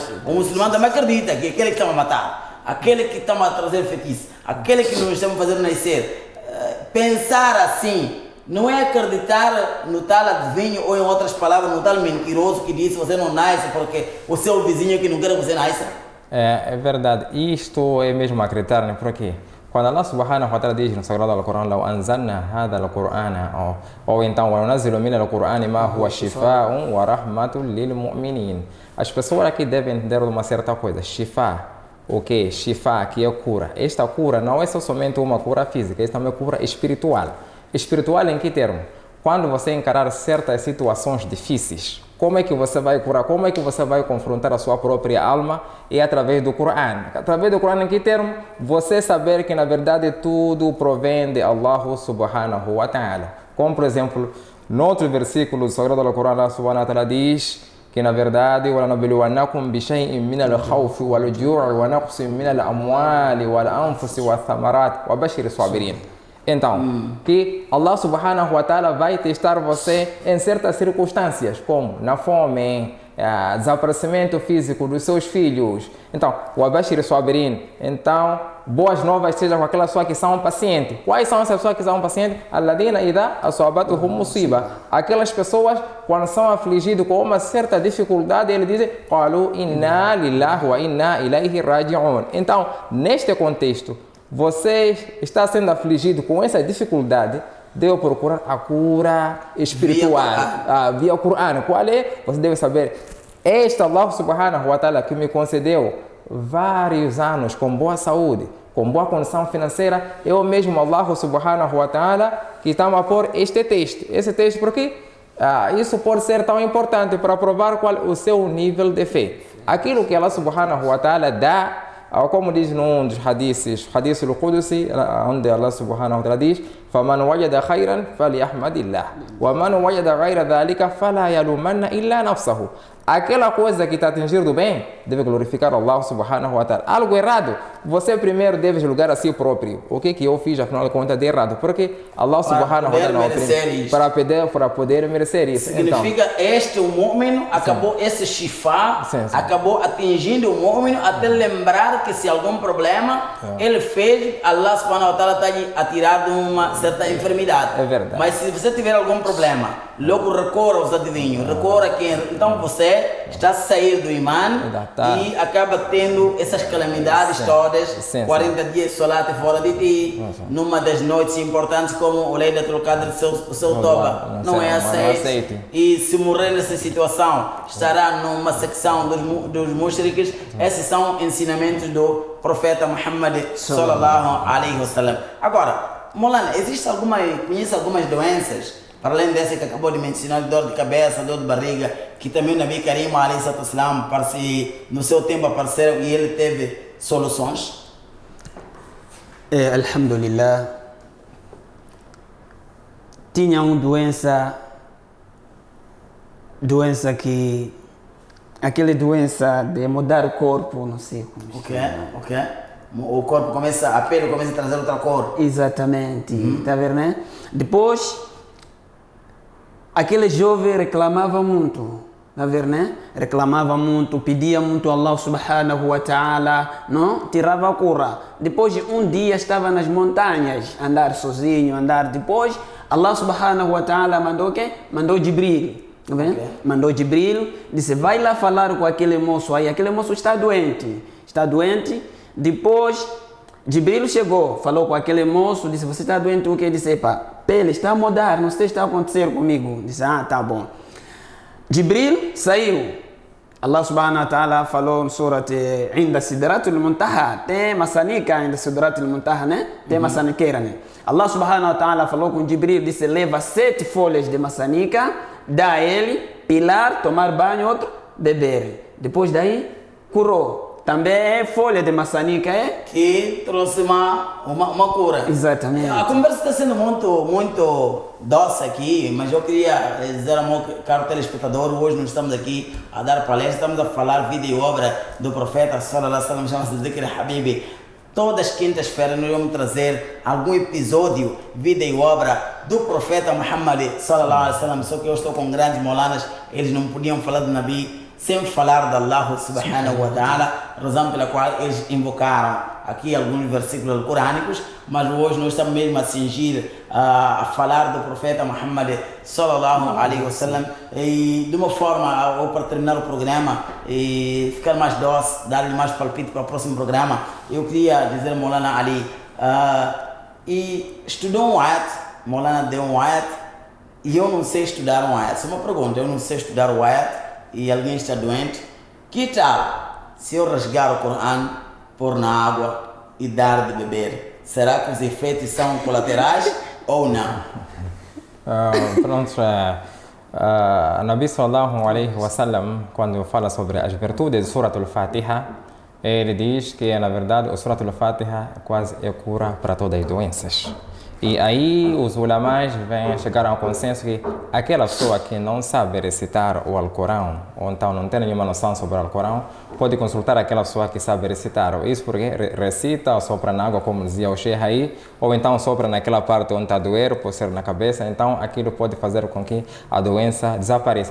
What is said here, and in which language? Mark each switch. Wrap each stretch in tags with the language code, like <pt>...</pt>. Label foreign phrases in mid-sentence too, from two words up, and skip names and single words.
<pt>O muçulmano também acredita que aquele que está a matar, aquele que está a trazer feitiço, aquele que nos estamos a fazer nascer, pensar assim, não é acreditar no tal adivinho ou, em outras palavras, no tal mentiroso que disse você não nasce porque o seu vizinho que não quer que você nasça. É verdade. Isto é mesmo acreditar, né? Por quê? Quando</pt> <ar>الله سبحانه وتعالى</ar> <pt>diz no Sagrado Al-Quran,</pt> <ar>لو أنزلنا هذا القرآن</ar> <pt>ou então</pt> <ar>وننزل من القرآن ما هو شفاء ورحمة للمؤمنين.</ar> <pt>As pessoas aqui devem entender uma certa coisa. Shifa, o que? Shifa, que é cura. Esta cura não é só somente uma cura física, esta é uma cura espiritual. Espiritual em que termo? Quando você encarar certas situações difíceis, como é que você vai curar? Como é que você vai confrontar a sua própria alma? É através do Coran. Através do Coran, em que termo? Você saber que, na verdade, tudo provém de</pt> <ar>الله سبحانه وتعالى.</ar> <pt>Como, por exemplo, no outro versículo do Sagrado do Coran,</pt> <ar>الله سبحانه وتعالى</ar> <pt>diz que, na verdade,</pt> <ar>وَلَنَبْلُوَنَّكُمْ بِشَيْءٍ مِنَ الْخَوْفِ وَالْجُوعِ وَنَقْصٍ مِنَ الْأَمْوَالِ وَالْأَنفُسِ وَالثَّمَرَاتِ وَبَشِّرِ الصَّابِرِينَ.</ar> <pt>Então, que</pt> <ar>الله سبحانه وتعالى</ar> <pt>vai testar você em certas circunstâncias, como na fome, desaparecimento físico dos seus filhos. Então, o</pt> <ar>وبشر الصابرين.</ar> <pt>Então, boas novas seja com aquelas pessoas que são pacientes. Quais são essas pessoas que são pacientes?</pt> <ar>الذين إذا أصابتهم مصيبة.</ar> <pt>Aquelas pessoas, quando são afligidas com uma certa dificuldade, eles dizem:</pt> <ar>قالوا إنا لله وإنا إليه راجعون.</ar> <pt>Então, neste contexto, você está sendo afligido com essa dificuldade, deve procurar a cura espiritual via o Coran. Qual é? Você deve saber, este</pt> <ar>الله سبحانه وتعالى</ar> <pt>que me concedeu vários anos com boa saúde, com boa condição financeira, é o mesmo</pt> <ar>الله سبحانه وتعالى</ar> <pt>que está a pôr este texto. Esse texto por quê? Isso pode ser tão importante para provar qual o seu nível de fé. Aquilo que</pt> <ar>الله سبحانه وتعالى</ar> <pt>dá, como diz num dos hadiths,</pt> <ar>حديث قدسي,</ar> <pt>onde</pt> <ar>الله سبحانه وتعالى</ar> <pt>diz:</pt> <ar>فَمَنْ وَجَدَ خَيْرًا فَلْيَحْمَدِ اللَّهِ وَمَنْ وَجَدَ غَيْرَ ذَلِكَ فَلَا يَلُومَنَّ إِلَّا نَفْسَهُ.</ar> <pt>Aquela coisa que está atingindo bem, deve glorificar</pt> <ar>الله سبحانه وتعالى.</ar> <pt>Algo errado, você primeiro deve julgar a si próprio. O que eu fiz, afinal de contas, de errado? Porque</pt> <ar>الله سبحانه وتعالى</ar> <pt>para poder merecer isso. Significa, então, o mu'min acabou esse shifa, acabou atingindo o mu'min até lembrar que se algum problema ele fez,</pt> <ar>الله سبحانه وتعالى</ar> <pt>está a tirar de uma certa enfermidade. É verdade. Mas se você tiver algum problema, logo recorra aos adivinhos, recorra a quem? Então você está a sair do imã e acaba tendo essas calamidades todas, 40 dias de solat fora de ti, numa das noites importantes como o Laylatul Qadr, o seu toba não é aceito. E se morrer nessa situação, estará numa secção dos mushriks. Esses são ensinamentos do profeta Muhammad</pt> <ar>صلى الله عليه وسلم.</ar> <pt>Agora, Molana, conhece algumas doenças, para além dessa que acabou de mencionar, dor de cabeça, dor de barriga, que também o</pt> <ar>النبي الكريم عليه السلام,</ar> <pt>no seu tempo apareceram e ele teve soluções? Alhamdulillah. Tinha uma doença que... Aquela doença de mudar o corpo, não sei como. Ok. O corpo a pele começa a trazer outra cor. Exatamente, tá vendo, né? Depois, aquele jovem reclamava muito, tá vendo, né? Reclamava muito, pedia muito a</pt> <ar>الله سبحانه وتعالى,</ar> <pt>não? Tirava a cura. Depois, um dia estava nas montanhas, andar sozinho, depois,</pt> <ar>الله سبحانه وتعالى</ar> <pt>mandou o quê? Mandou Jibril. Mandou Jibril, disse: vai lá falar com aquele moço aí, aquele moço está doente. Depois, Jibril chegou, falou com aquele moço, disse: você está doente o quê? Disse: pele está a mudar, não sei o que está a acontecer comigo. Disse: tá bom. Jibril saiu.</pt> <ar>الله سبحانه وتعالى</ar> <pt>falou no surat</pt> <ar>عند سدرة المنتهى,</ar> <pt>tem maçanica</pt> <ar>عند سدرة المنتهى,</ar> <pt>né? Tem maçaniqueira, né?</pt> <ar>الله سبحانه وتعالى</ar> <pt>falou com Jibril, disse: leva 7 folhas de maçanica, dá a ele, pilar, tomar banho, outro, beber. Depois daí, curou. Também é folha de maçanica, que trouxe uma cura. Exatamente. A conversa está sendo muito doce aqui, mas eu queria dizer ao meu caro telespectador, hoje nós estamos aqui a dar palestra, estamos a falar vida e obra do profeta</pt> <ar>صلى الله عليه وسلم,</ar> <pt>chama-se Dhikr Habibi. Todas as quintas-feiras nós vamos trazer algum episódio, vida e obra do profeta Muhammad</pt> <ar>صلى الله عليه وسلم.</ar> <pt>Só que eu estou com grandes molanas, eles não podiam falar do Nabi sem falar de</pt> <ar>الله سبحانه وتعالى,</ar> <pt>razão pela qual eles invocaram aqui alguns versículos corânicos, mas hoje nós estamos mesmo a cingir a falar do profeta Muhammad</pt> <ar>صلى الله عليه وسلم,</ar> <pt>e de uma forma, ou para terminar o programa e ficar mais doce, dar-lhe mais palpite para o próximo programa, eu queria dizer Maulana Ali, e estudou um ayat, Maulana deu um ayat, e eu não sei estudar um ayat. Só uma pergunta, eu não sei estudar o ayat e alguém está doente, que tal se eu rasgar o Corão, pôr na água e dar de beber? Será que os efeitos são colaterais ou não? Pronto,</pt> <ar>النبي صلى الله عليه وسلم,</ar> <pt>quando fala sobre as virtudes de Surat al-Fatiha, ele diz que, na verdade, o Surat al-Fatiha quase é cura para todas as doenças. E aí os ulamás chegaram ao consenso que aquela pessoa que não sabe recitar o Alcorão, ou então não tem nenhuma noção sobre o Alcorão, pode consultar aquela pessoa que sabe recitar. Isso porque recita ou sopra na água, como dizia o Sheikh aí, ou então sopra naquela parte onde está a doer, pode ser na cabeça, então aquilo pode fazer com que a doença desapareça.</pt>